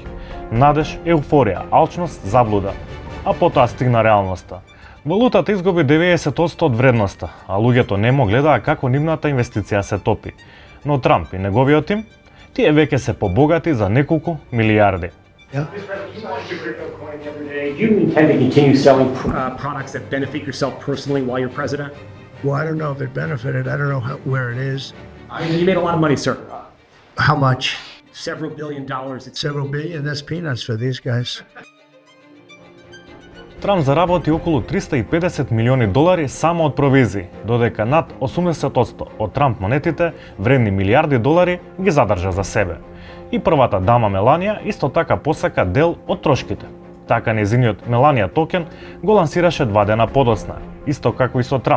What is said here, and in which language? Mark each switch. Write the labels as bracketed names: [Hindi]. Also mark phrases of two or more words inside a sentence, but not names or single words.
[Macedonian] Надеж, еуфорија, алчност, заблуда. А потоа стигна реалноста. Валутата изгуби 90% од вредноста, а луѓето немо гледаа како нивната инвестиција се топи. Но Трамп и неговиот тим, тие веќе се побогати за неколку милиарди. [English] You launched your crypto coin the other day. Do you intend to continue selling products that benefit yourself personally while you're president? Well, I don't know if it benefited. I don't know where it is. You made a lot of money, sir. How much? Several $billion. Several billion? That's peanuts for these guys. [Macedonian] Трамп заработи околу 350 милиони долари само од провизии, додека над 80% од Трамп монетите, вредни милиарди долари, ги задржа за себе. И првата дама Меланија исто така посака дел од трошките. Така нејзиниот Меланија токен го лансираше 2 дена подоцна, исто како и со Трамп.